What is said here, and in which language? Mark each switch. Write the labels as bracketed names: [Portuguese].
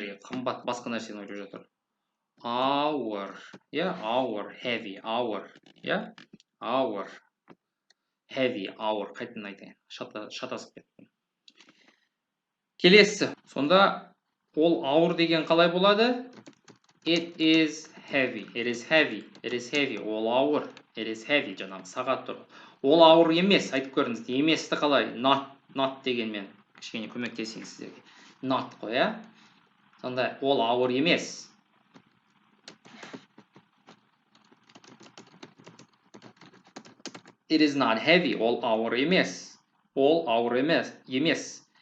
[Kazakh] Қымбат басқа нәрсені ойлап жатыр. Ауыр, ауыр, heavy, ауыр, ауыр, heavy, ауыр, қайтын айтайын, шатасып кеттім. Келесі, сонда ол ауыр деген қалай болады? [English] It is heavy. It is heavy. It is heavy. [Kazakh] Ол ауыр. [English] It is heavy. [Kazakh] Жаңағы сағат тұр. Ол ауыр емес, айтып көріңіз. Еместі қалай? Not дегенмен кішкене көмектесейін сіздерге. Not қой, иә? Сонда ол ауыр емес. [English] It is not heavy. [Kazakh] Ол ауыр емес. Ол ауыр емес.